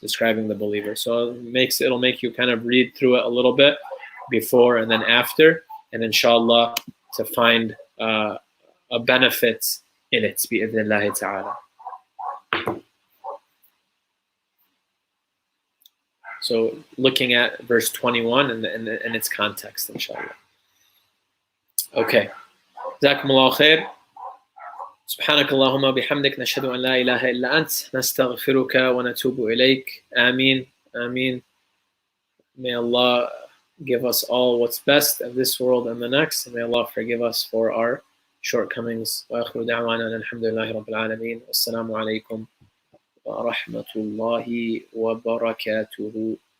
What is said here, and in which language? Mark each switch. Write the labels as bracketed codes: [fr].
[en] So it'll make you kind of read through it a little bit before and then after, and inshallah to find a benefit in it, bi'idhnillahi ta'ala. So looking at verse 21 and its context, inshallah. Okay. [ar] Jazakumullahu khair. سبحانك اللهم بحمدك نشهد أن لا إله إلا أنت نستغفرك ونتوب إليك. Ameen. Ameen. [en] May Allah give us all what's best of this world and the next, and may Allah forgive us for our shortcomings. [ar] وآخر دعوانا الحمد لله رب العالمين. والسلام عليكم ورحمة الله وبركاته.